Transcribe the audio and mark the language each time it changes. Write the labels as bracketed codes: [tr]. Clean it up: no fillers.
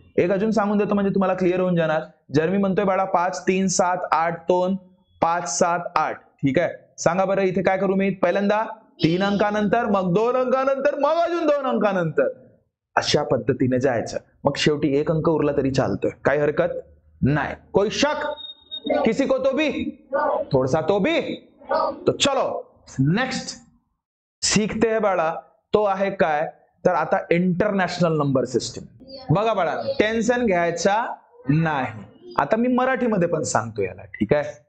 [mr] एक अजून सांगून देतो म्हणजे तुम्हाला क्लिअर होऊन जाणार. जर मी म्हणतोय बाळा 5, 3, 7, 8, 2, 5, 7, 8, ठीक आहे, सांगा बरं इथे काय करू मी? पहिल्यांदा 3 अंकानंतर, मग 2 अंकानंतर, मग अजून 2 अंकानंतर, अशा पद्धतीने जायचं. मग शेवटी 1 अंक उरला तरी चालतोय, काही हरकत नाही. [hi] कोई शक? किसी को तो भी, थोड़ा सा तो भी. तो चलो नेक्स्ट शिकते हैं बाळा. [mr] तो आहे काय तर आता इंटरनॅशनल नंबर सिस्टीम. बघा बाळा, टेन्शन घ्यायचा नाही. आता मी मराठीमध्ये पण सांगतो याला, ठीक आहे.